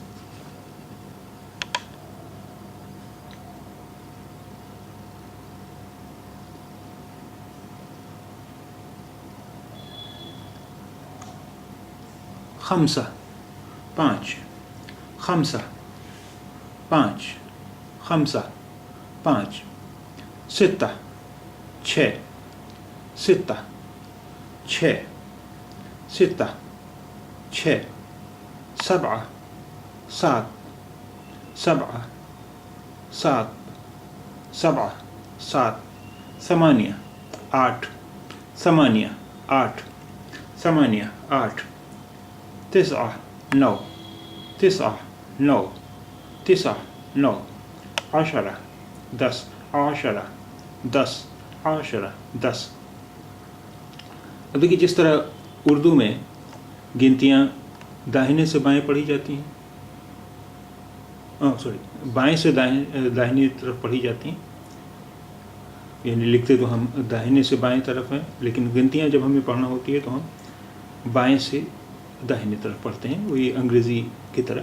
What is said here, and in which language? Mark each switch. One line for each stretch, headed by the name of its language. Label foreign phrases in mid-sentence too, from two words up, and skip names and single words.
Urdu: خمسہ پانچ، خمسہ پانچ، خمسہ پانچ. ستہ چھ، ستہ چھ، ستہ چھ. سبعہ سات، سبعہ سات، سبعہ سات. ثمانیہ آٹھ، ثمانیہ آٹھ، ثمانیہ آٹھ. تسعہ نو، تسعہ نو، تسعہ نو. عشرہ دس، عشرہ دس، عشرہ دس. اب دیکھیے جس طرح اردو میں گنتیاں داہنے سے بائیں پڑھی جاتی ہیں، بائیں سے داہنی طرف پڑھی جاتی ہیں، یعنی لکھتے تو ہم داہنے سے بائیں طرف ہیں، لیکن گنتیاں جب ہمیں پڑھنا ہوتی ہے تو ہم بائیں سے داہنی طرف پڑھتے ہیں، وہی انگریزی کی طرح.